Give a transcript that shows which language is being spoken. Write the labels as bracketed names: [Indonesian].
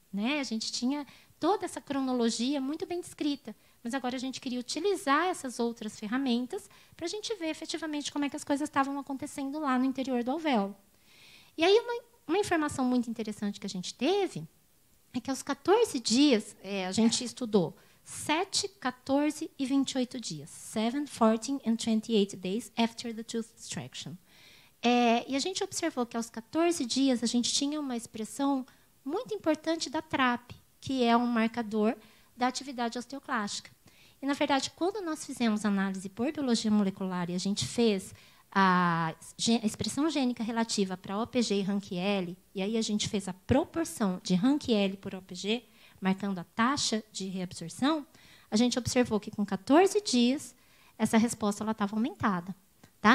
[Portuguese] Né? A gente tinha toda essa cronologia muito bem descrita, mas agora a gente queria utilizar essas outras ferramentas para a gente ver efetivamente como é que as coisas estavam acontecendo lá no interior do alvéolo. E aí, uma informação muito interessante que a gente teve é que aos 14 dias, a gente estudou 7, 14 e 28 dias. [English] 7, 14 and 28 days after the tooth extraction. [Portuguese] E a gente observou que aos 14 dias a gente tinha uma expressão muito importante da TRAP, que é um marcador da atividade osteoclástica. E, na verdade, quando nós fizemos análise por biologia molecular e a gente fez a expressão gênica relativa para OPG e rank-L, e aí a gente fez a proporção de rank-L por OPG, marcando a taxa de reabsorção, a gente observou que, com 14 dias, essa resposta estava aumentada. Tá?